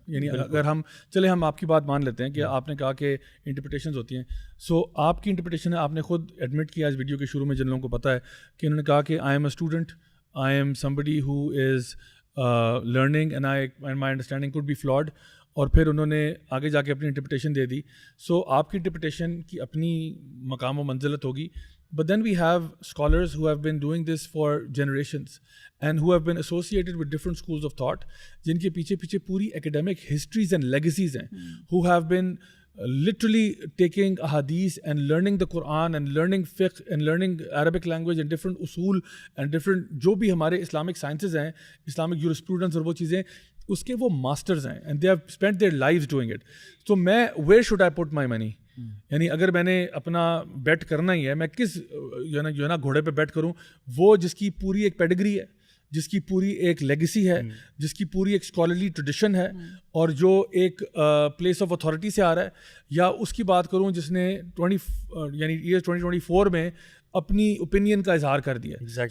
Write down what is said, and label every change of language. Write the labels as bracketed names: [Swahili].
[Urdu] یعنی اگر ہم ہم آپ کی بات مان لیتے ہیں کہ آپ نے کہا کہ انٹرپریٹیشنز ہوتی ہیں, سو آپ کی انٹرپریٹیشن ہے, آپ نے خود ایڈمٹ کیا اس ویڈیو کے شروع میں, جن لوگوں کو پتہ ہے کہ انہوں نے کہا کہ [English] I am a student, I am somebody who is learning and my understanding could be flawed, [Urdu] اور پھر انہوں نے آگے جا کے اپنی انٹرپریٹیشن دے دی. سو آپ کی انٹرپریٹیشن کی اپنی مقام و منزلت ہوگی. [English] But then we have scholars who have been doing this for generations and who have been associated with different schools of thought, [Urdu] جن کے پیچھے پوری academic histories and legacies ہیں, [English] who have been literally taking ahadith and learning the Quran and learning fiqh and learning Arabic language and different usul and different [Urdu] جو بھی ہمارے [English] Islamic sciences ہیں, Islamic jurisprudence [Urdu] اور وہ چیزیں, اس کے وہ ماسٹرز ہیں [English] and they have spent their lives doing it. So [Urdu] میں [English] where should I put my money? [Urdu] یعنی اگر میں نے اپنا بیٹ کرنا ہی ہے, میں کس جو ہے نا گھوڑے پہ بیٹ کروں, وہ جس کی پوری ایک پیڈگری ہے, جس کی پوری ایک لیگیسی ہے, جس کی پوری ایک اسکالرلی ٹریڈیشن ہے, اور جو ایک پلیس آف اتھارٹی سے آ رہا ہے, یا اس کی بات کروں جس نے 2024 میں اپنی اوپینین کا اظہار کر دیا.